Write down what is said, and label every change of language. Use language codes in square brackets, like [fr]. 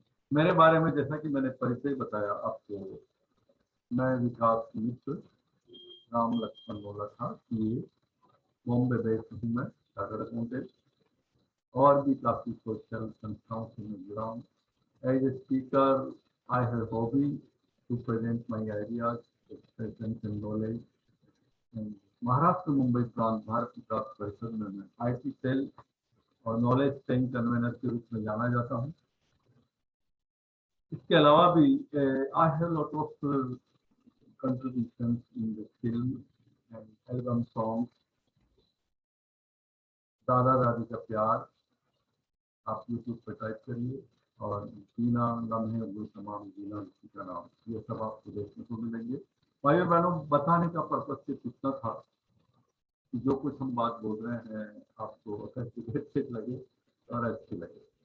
[hi] मेरे बारे में जैसा कि मैंने परिचय बताया आपको, मैं विकास मित्र राम लक्ष्मण बोला था कि बॉम्बे बेस्ड हूँ मैं, चार्टर्ड अकाउंटेंट, और भी काफ़ी सोशल संस्थाओं से मैं जुड़ा हूँ। [en] As a speaker I have a hobby to present my ideas, expressions and knowledge. [hi] Maharashtra Mumbai प्रांत भारत विकास परिषद में मैं IT सेल और नॉलेज शेयरिंग कन्वेनर के रूप में जाना जाता हूँ। इसके अलावा भी [en] I have a lot of contributions in the film and album songs. [hi] दादा दादी का प्यार आप YouTube पर टाइप करिए और जीना लम्हे वो तमाम जीना उसी का नाम, ये सब आपको देखने को मिलेंगे। भाइयों बहनों, बताने का पर्पज सिर्फ इतना था कि जो कुछ हम बात बोल रहे हैं आपको अच्छे लगे और अच्छी लगे।